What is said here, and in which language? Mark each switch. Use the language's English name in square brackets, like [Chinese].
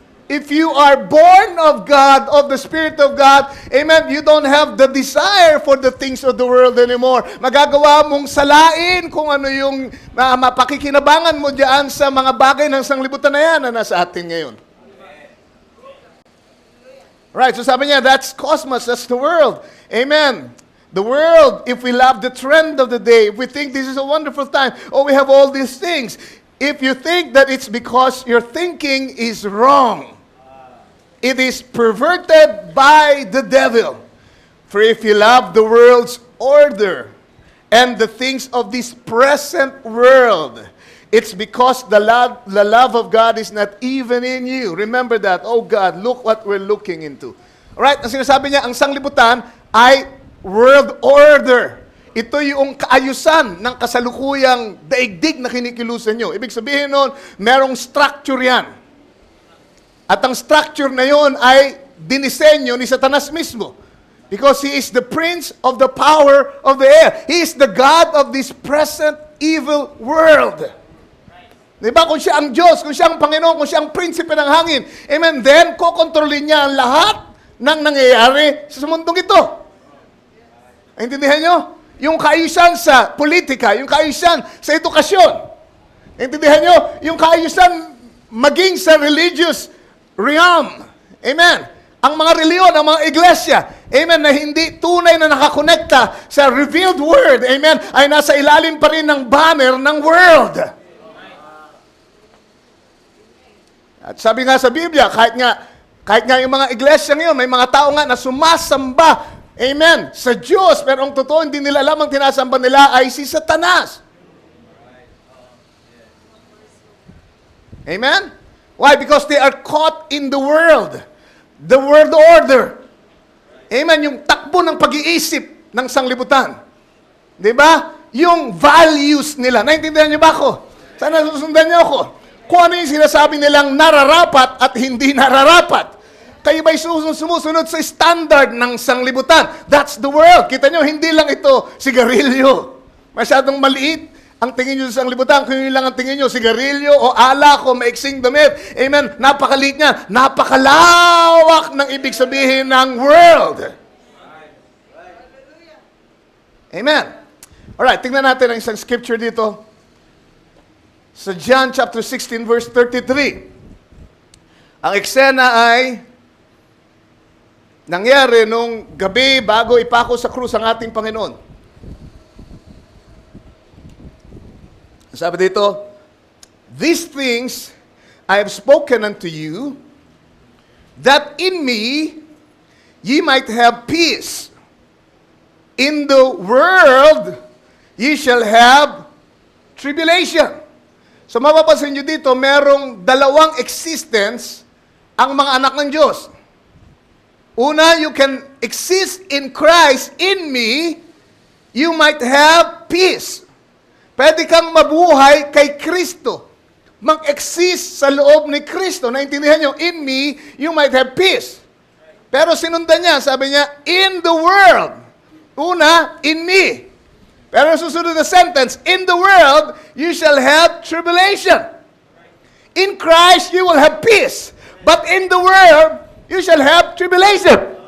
[English] If you are born of God, of the Spirit of God, amen, you don't have the desire for the things of the world anymore. [Filipino] Magagawa mong salain kung ano yung mapakikinabangan mo dyan sa mga bagay ng sanglibutan na yan na nasa atin ngayon. [English] Right, so [Filipino] sabi niya, [English] that's cosmos, that's the world. Amen. The world, if we love the trend of the day, if we think this is a wonderful time, we have all these things. If you think that it's because your thinking is wrong, it is perverted by the devil. For if you love the world's order and the things of this present world, it's because the love of God is not even in you. Remember that. Oh God, look what we're looking into. [Filipino] Alright, ang sinasabi niya, ang sanglibutan ay world order. Ito yung kaayusan ng kasalukuyang daigdig na kinikilusan nyo. Ibig sabihin nun, merong structure yan. At ang structure na yon ay dinisenyo ni Satanas mismo. [English] Because he is the prince of the power of the air. He is the God of this present evil world. [Filipino] Di ba? Kung siya ang Diyos, kung siya ang Panginoon, kung siya ang prinsipe ng hangin, amen, then kokontrolin niya ang lahat ng nangyayari sa mundong ito. Intindihan nyo? Yung kaayusan sa politika, yung kaayusan sa edukasyon. Intindihan nyo? Yung kaayusan maging sa religious realm. Amen. Ang mga reliyon, ang mga iglesia, amen, na hindi tunay na nakakonekta sa revealed word, amen, ay nasa ilalim pa rin ng banner ng world. At sabi nga sa Biblia, kahit nga yung mga iglesia ngayon, may mga tao nga na sumasamba, amen, sa Diyos, pero ang totoo, hindi nila alam ang tinasamba nila ay si Satanas. [English] Amen? Why? Because they are caught in the world. The world order. Amen? [Filipino] Yung takbo ng pag-iisip ng sanglibutan. Di ba? Yung values nila. Naintindihan niyo ba ako? Sana susundan niyo ako. Kung ano yung sinasabi nilang nararapat at hindi nararapat. Kayo ba'y sumusunod sa standard ng sanglibutan? [English] That's the world. [Filipino] Kita nyo, hindi lang ito sigarilyo. Masyadong maliit ang tingin nyo sa sanglibutan. Kung yun lang ang tingin nyo, sigarilyo o alak o maiksing damit. Amen. Napakaliit niya. Napakalawak ng ibig sabihin ng world. Amen. Alright, tingnan natin ang isang scripture dito. Sa John chapter 16 verse 33. Ang eksena ay nangyari nung gabi bago ipako sa krus ang ating Panginoon. Sabi dito, [English] these things I have spoken unto you, that in me ye might have peace. In the world ye shall have tribulation. [Filipino] So mapapansin nyo dito, merong dalawang existence ang mga anak ng Diyos. [English] Una, you can exist in Christ. In me, you might have peace. [Filipino] Pwede kang mabuhay kay Kristo. Mag-exist sa loob ni Kristo. Naintindihan nyo, [English] in me, you might have peace. [Filipino] Pero sinundan niya, sabi niya, [English] in the world. Una, in me. [Filipino] Pero susunod na sentence, [English] in the world, you shall have tribulation. In Christ, you will have peace. But in the world, you shall have tribulation.